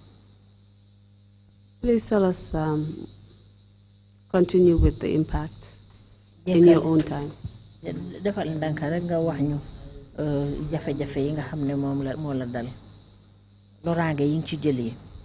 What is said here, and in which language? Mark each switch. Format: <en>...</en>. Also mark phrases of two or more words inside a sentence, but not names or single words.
<en>Please tell us, continue with the impact in your own time.</en> <wo>Defal ndànk rek nga wax ñu jafe-jafe yi nga xam ne moo la dal loraange yi nga ci jëlee.</wo>